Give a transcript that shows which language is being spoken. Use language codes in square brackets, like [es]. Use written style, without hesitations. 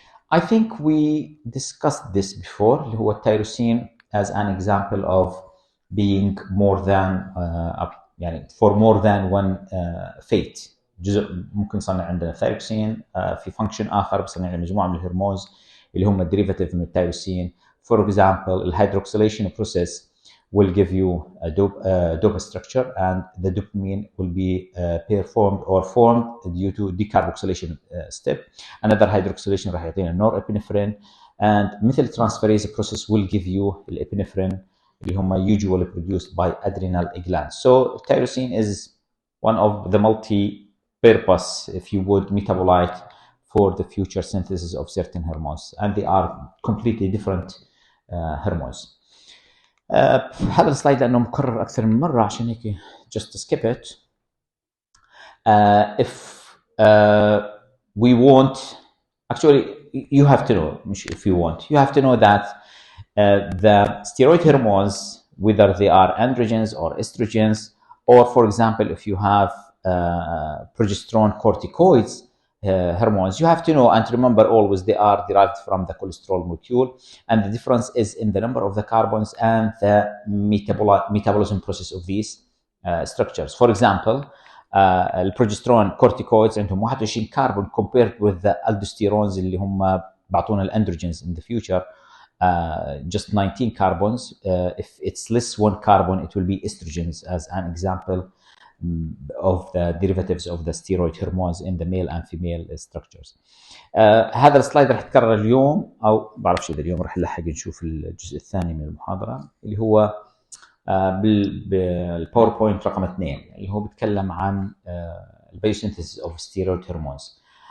[en] I think we discussed this before, [ar] اللي هو التيروسين [en] as an example of being more than [ar] يعني [en] for more than one fate. [ar] جزء ممكن يصنع عندنا ثايروكسين في فانكشن اخر بيصنع لنا مجموعه من الهرمونز اللي هم derivative من التيروسين. [en] For example, the hydroxylation process will give you a dopa structure, and the dopamine will be performed or formed due to decarboxylation step. Another hydroxylation [ar] راح يعطينا [en] norepinephrine, and methyltransferase process will give you الepinephrine [ar] اللي هم [en] usually produced by adrenal glands. So tyrosine is one of the multi-purpose, if you would, metabolite for the future synthesis of certain hormones, and they are completely different hormones. [ar] هذا السلايد لانه مكرر اكثر من مره عشان هيك [en] just skip it. If we want, actually you have to know, if you want, you have to know that the steroid hormones, whether they are androgens or estrogens, or for example if you have progesterone corticoids hormones, you have to know and remember always they are derived from the cholesterol molecule, and the difference is in the number of the carbons and the metabolism process of these structures. For example, البروجسترون corticoids [ar] عندهم 21 كربون [en] compared with the aldosterones [ar] اللي هم بعطونا الاندروجينز [en] in the future just 19 carbons. If it's less one carbon, it will be estrogens as an example of the derivatives of the steroid hormones in the male and female structures. [ar] هذا السلايد راح يتكرر اليوم او بعرفش اذا اليوم راح نلحق نشوف الجزء الثاني من المحاضره اللي هو بالباوربوينت رقم 2 اللي هو بيتكلم عن البيوسينثيسيس اوف ستيرويد هرمونز.